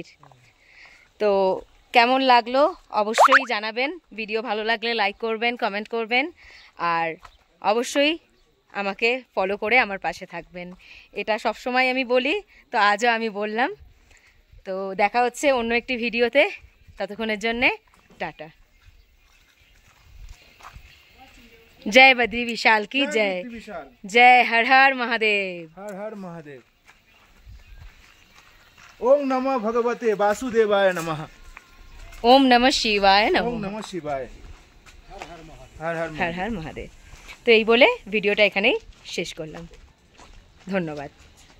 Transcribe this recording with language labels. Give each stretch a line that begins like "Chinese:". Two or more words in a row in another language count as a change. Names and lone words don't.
Bangla: তো কেমন লাগলো অবশ্যই জানাবেন, ভিডিও ভালো লাগলে লাইক করবেন, কমেন্ট করবেন, আর অবশ্যই আমাকে ফলো করে আমার পাশে থাকবেন। এটা সবসময় আমি বলি, তো আজও আমি বললাম। তো দেখা হচ্ছে অন্য একটি ভিডিওতে, ততক্ষণের জন্যে টাটা।
Hindi: जय बद्री विशाल की जय, जय हर हर महादेव, हर हर महादेव।
Sanskrit: ओम नमः भगवते वासुदेवाय नमः। ओम नमः शिवाय नमः। ओम नमः शिवाय। हर
Hindi: हर हर महादेव।
Bangla: তো এই বলে ভিডিওটা এখানেই শেষ করলাম। ধন্যবাদ।